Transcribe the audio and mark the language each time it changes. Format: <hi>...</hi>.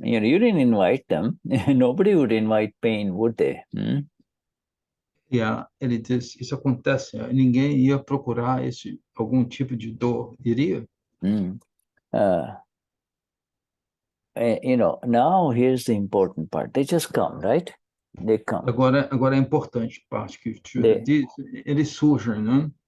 <en>You didn't invite them. Nobody would invite pain, would they?</en> <pt>Ele diz, isso acontece, ninguém ia procurar algum tipo de dor, iria?</pt> <en>Now here's the important part. They just come, right? They come.</en> <pt>Agora é importante parte que o Shuddha diz, eles surgem, né?</pt>